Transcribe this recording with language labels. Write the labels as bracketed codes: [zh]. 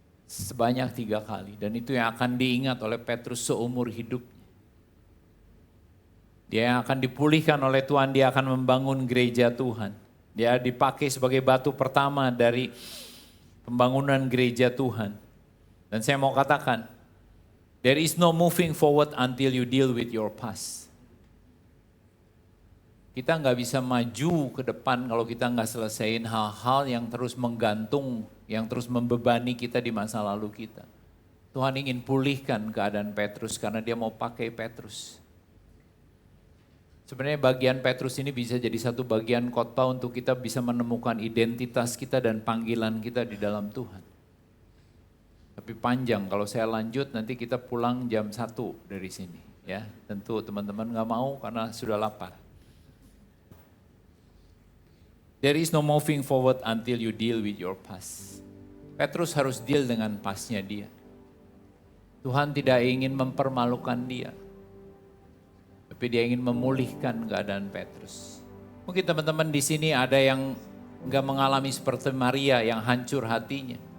[id] Sebanyak 3 kali. Dan itu yang akan diingat oleh Petrus seumur hidupnya. Dia akan dipulihkan oleh Tuhan, dia akan membangun gereja Tuhan. Dia dipakai sebagai batu pertama dari pembangunan gereja Tuhan. Dan saya mau katakan, [en] there is no moving forward until you deal with your past. [id] Kita nggak bisa maju ke depan kalau kita nggak selesaiin hal-hal yang terus menggantung, yang terus membebani kita di masa lalu kita. Tuhan ingin pulihkan keadaan Petrus karena dia mau pakai Petrus. Sebenarnya bagian Petrus ini bisa jadi satu bagian khotbah untuk kita bisa menemukan identitas kita dan panggilan kita di dalam Tuhan. Tapi panjang, kalau saya lanjut nanti kita pulang jam 1 dari sini. Ya, tentu teman-teman gak mau karena sudah lapar. [en] There is no moving forward until you deal with your past. [id] Petrus harus deal dengan pastnya dia. Tuhan tidak ingin mempermalukan dia. Tapi dia ingin memulihkan keadaan Petrus. Mungkin teman-teman di sini ada yang gak mengalami seperti Maria yang hancur hatinya.